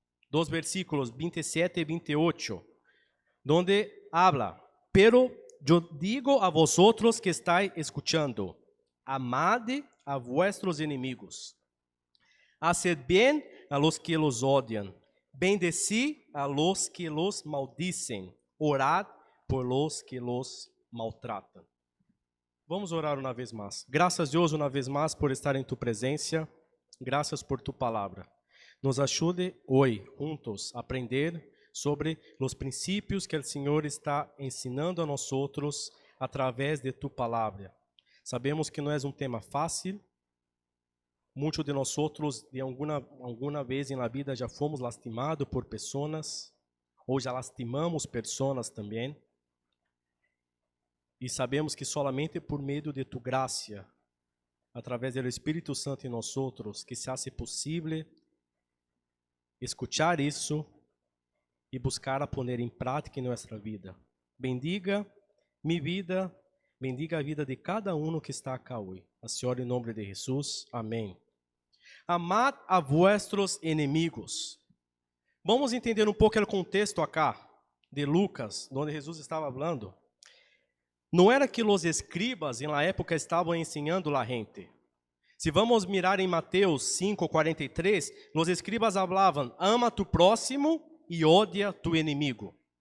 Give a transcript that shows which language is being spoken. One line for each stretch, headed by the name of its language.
Portuguese: Dos versículos 27 e 28,
Spanish: donde habla, pero yo digo a vosotros que estáis escuchando, amad a vuestros enemigos, haced bien a los que los odian, Bendecid a los que los maldicen, orad por los que los maltratam.
Portuguese: Vamos orar uma vez mais. Graças, Deus, uma vez mais por estar em tu presença. Graças por tu palavra. Nos ajude hoje, juntos, a aprender sobre os princípios que o Senhor está ensinando a nós outros através de tu palavra. Sabemos que não é um tema fácil. Muitos de nós outros, de alguma vez na vida, já fomos lastimados por pessoas, ou já lastimamos pessoas também. E sabemos que solamente por meio de tu graça, através do Espírito Santo em nós outros, que
Spanish: se hace
Portuguese: possível escuchar isso e buscar a poner em prática em nossa vida. Bendiga minha vida, bendiga a vida de cada um que está acá hoje. A Senhora, em nome de Jesus. Amém.
Spanish: Amad a vuestros inimigos.
Portuguese: Vamos entender um pouco o contexto acá de Lucas, onde Jesus estava falando. Não era que os escribas, na época, estavam ensinando a gente. Se vamos mirar em Mateus 5:43, os escribas falavam: ama tu próximo e odia tu inimigo.